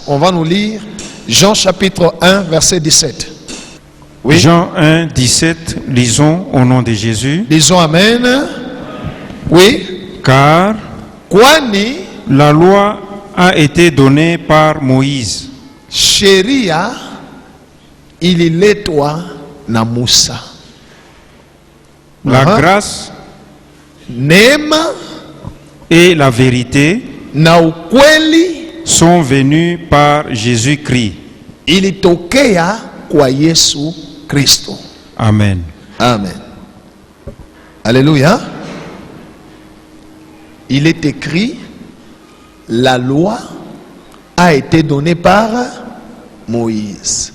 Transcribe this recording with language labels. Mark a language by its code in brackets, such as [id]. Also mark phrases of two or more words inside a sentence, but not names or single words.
[fr] On va nous lire Jean chapitre 1, verset 17. Oui. Jean 1, 17, lisons au nom de Jésus. Disons Amen. Oui. Car la loi a été donnée par Moïse. [sw] Sheria ililetwa na Musa. [fr] La grâce [sw] neema [fr] et la vérité [sw] na ukweli [fr] sont venus par Jésus-Christ. [sw] Ilitokea kwa Yesu Kristo. [fr] Amen. Amen. Alléluia. Il est écrit, la loi a été donnée par Moïse.